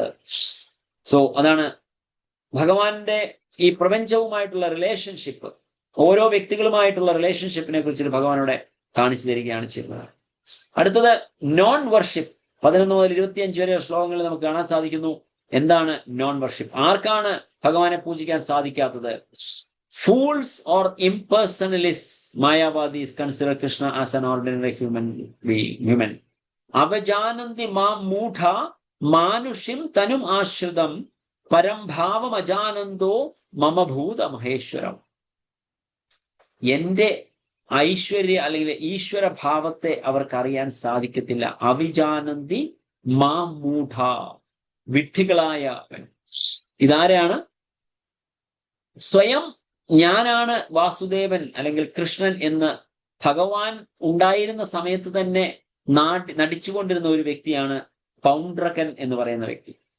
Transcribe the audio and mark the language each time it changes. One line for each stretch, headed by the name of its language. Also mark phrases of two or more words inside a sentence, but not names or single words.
Malayalam: സോ അതാണ് ഭഗവാന്റെ ഈ പ്രപഞ്ചവുമായിട്ടുള്ള റിലേഷൻഷിപ്പ്, ഓരോ വ്യക്തികളുമായിട്ടുള്ള റിലേഷൻഷിപ്പിനെ കുറിച്ച് ഭഗവാനോടെ കാണിച്ചു തരികയാണ് ചെയ്യുന്നത്. അടുത്തത്
English: non worship.
Malayalam: 11 മുതൽ 25 വരെ ശ്ലോകങ്ങളിൽ നമുക്ക് കാണാൻ സാധിക്കുന്നു. എന്താണ്
English: non worship?
Malayalam: ആർക്കാണ് ഭഗവാനെ പൂജിക്കാൻ സാധിക്കാത്തത്?
English: Fools or impersonalists, Mayavadis consider Krishna as an ordinary human.
Sanskrit: अवजानन्ति मा मूढ मानुषीं तनुम् आश्रितम् परम् भावम् अजानन्तो मम भूत महेश्वरम्.
Malayalam: എന്റെ ഐശ്വര്യ അല്ലെങ്കിൽ ഈശ്വര ഭാവത്തെ അവർക്കറിയാൻ സാധിക്കത്തില്ല.
Sanskrit: അവിജാനന്തി മാ മൂഢ, വിഡ്ഢികളായ.
Malayalam: ഇതാരാണ്? സ്വയം ഞാനാണ് വാസുദേവൻ അല്ലെങ്കിൽ കൃഷ്ണൻ എന്ന് ഭഗവാൻ ഉണ്ടായിരുന്ന സമയത്ത് തന്നെ നടിച്ചുകൊണ്ടിരുന്ന ഒരു വ്യക്തിയാണ് പൗണ്ഡ്രകൻ എന്ന് പറയുന്ന വ്യക്തി.